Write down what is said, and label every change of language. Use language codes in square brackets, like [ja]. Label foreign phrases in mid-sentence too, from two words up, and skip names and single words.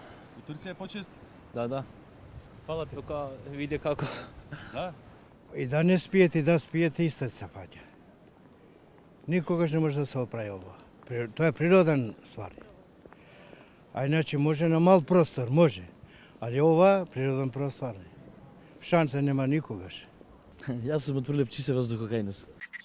[mk] У Турција е почист? Да. Фала ти. Тука види како. Да. И да не спиете, и да спиете, исто се фаќа. Никогаш не може да се оправи ова. Тоа е природен ствар. А иначе може на мал простор, може. [sr] Ali ova prirodan prostor. Šanse nema nikogaš. [mk] Јас сум од Прилеп, чист е воздух кај нас.